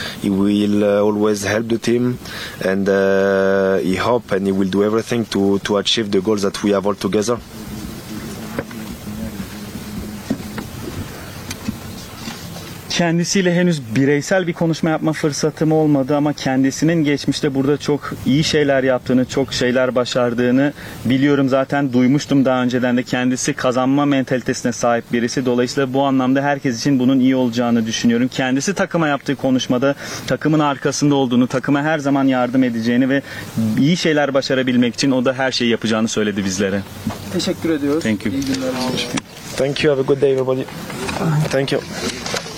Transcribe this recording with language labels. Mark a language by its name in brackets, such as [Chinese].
[English] He will always help the team, and he hope and he will do everything to achieve the goals that we have all together. [Turkish] Kendisiyle henüz bireysel bir konuşma yapma fırsatım olmadı ama kendisinin geçmişte burada çok iyi şeyler yaptığını, çok şeyler başardığını biliyorum. Zaten duymuştum daha önceden de, kendisi kazanma mentalitesine sahip birisi. Dolayısıyla bu anlamda herkes için bunun iyi olacağını düşünüyorum. Kendisi takıma yaptığı konuşmada takımın arkasında olduğunu, takıma her zaman yardım edeceğini ve iyi şeyler başarabilmek için o da her şeyi yapacağını söyledi bizlere. Teşekkür ediyoruz. [English] Thank you. [Turkish] İyi günler. [English] Thank you. Have a good day everybody. Thank you.